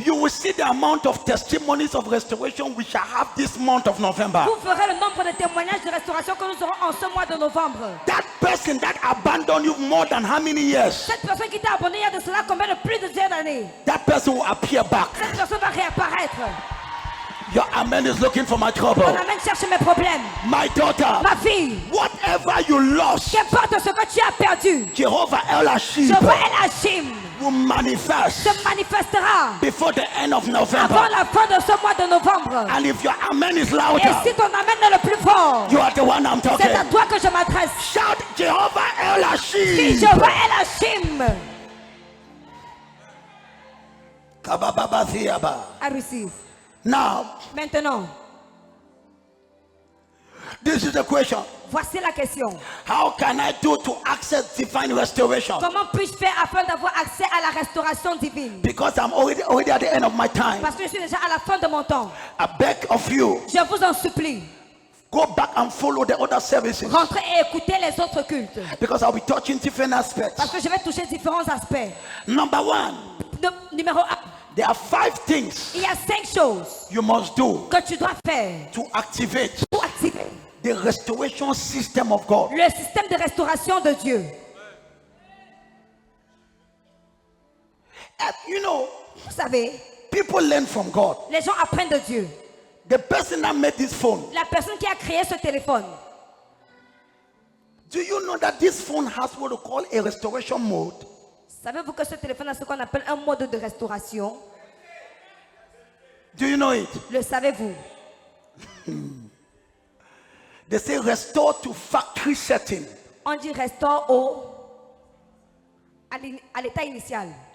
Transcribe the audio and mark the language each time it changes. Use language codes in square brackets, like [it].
[en] You will see the amount of testimonies of restoration we shall have this month of November. [fr] Vous verrez le nombre de témoignages de restauration que nous aurons en ce mois de novembre. [en] That person that abandoned you more than how many years? [fr] Cette personne qui t'a abandonné il y a de cela combien de plus de dizaines d'années? [en] That person will appear back. [fr] Cette personne va réapparaître. [en] Your amen is looking for my trouble. [fr] Mon amène cherche mes problèmes. [en] My daughter, [fr] Ma fille, [en] whatever you lost, [fr] qu'importe ce que tu as perdu, [en] Jehovah El Ashib [fr] Jéhovah El Hashim [en] will manifest [fr] se manifestera [en] before the end of [fr] avant [en] November. [fr] la fin de ce mois de novembre. [en] And if your amen is [fr] Et [en] louder, [fr] si ton amène est le plus fort, [en] you are the one I'm [fr] c'est [en] talking. [fr] à toi que je m'adresse. [en] Shout Jehovah El [fr] Crie [en] Ashib. [fr] Jéhovah El Hashim. Kabababaziyaba. [en] I receive. Now, [fr] Maintenant, [en] this is the question. [fr] voici la question. [en] How can I do to access divine restoration? [fr] Comment puis-je faire afin d'avoir accès à la restauration divine? [en] Because I'm already at the end of my time. [fr] Parce que je suis déjà à la fin de mon temps. [en] I beg of you, [fr] Je vous en supplie, [en] go back and follow the other services. [fr] rentrez et écoutez les autres cultes. [en] Because I'll be touching different aspects. [fr] Parce que je vais toucher différents aspects. [en] Number 1, [fr] Numéro 1, [en] there are 5 things [fr] il y a 5 choses [en] you must do [fr] que tu dois faire [en] to activate [fr] pour activer [en] the restoration system of God. [fr] le système de restauration de Dieu. [en] And you know, [fr] Vous savez, [en] people learn from God. [fr] les gens apprennent de Dieu. [en] The person that made this phone, [fr] La personne qui a créé ce téléphone, [en] do you know that this phone has what we call a restoration mode? [fr] savez-vous que ce téléphone a ce qu'on appelle un mode de restauration? [en] Do you know it? [fr] Le savez-vous? [en] They say restore to factory setting. [fr] On dit restaure à l'état initial.